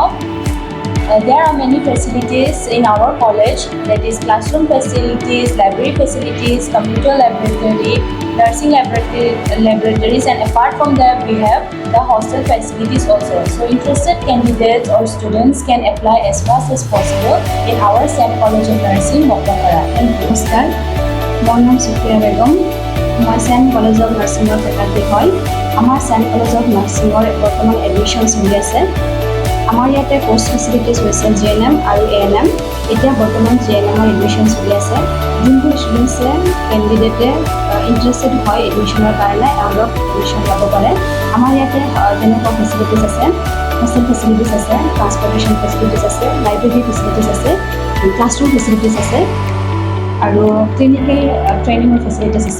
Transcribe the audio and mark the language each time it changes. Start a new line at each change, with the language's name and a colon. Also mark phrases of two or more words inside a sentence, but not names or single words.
English: There are many facilities in our college, that is classroom facilities, library facilities, computer laboratory, nursing laboratories, and apart from that we have the hostel facilities also. So interested candidates or students can apply as fast as possible in our SAM College of Nursing, Mokrapara. Thank you.
Assamese: নমস্কাৰ, মোৰ নাম চুফিয়া বেগম। মই চেম কলেজ অফ নাৰ্ছিঙৰ ফেকাল্টি হয়। আমাৰ চেম কলেজ অফ নাৰ্ছিঙৰ বৰ্তমান এডমিশ্যন চলি আছে। আমাৰ ইয়াতে
English: course facilities
Assamese: হৈছে জিএনএম আৰু এএনএম। এতিয়া বৰ্তমান জিএনএমৰ এডমিশ্যন চলি আছে। যোনবোৰ
English: students candidates interested
Assamese: হয় এডমিশ্যনৰ কাৰণে এওঁলোক এডমিশ্যন ল'ব পাৰে। আমাৰ ইয়াতে যেনেকুৱা ফেচিলিটিজ আছে,
English: hostel facilities
Assamese: আছে,
English: transportation facilities
Assamese: আছে,
English: library facilities
Assamese: আছে,
English: classroom facilities
Assamese: আছে আৰু
English: clinical training
Assamese: ফেচিলিটিজ আছে।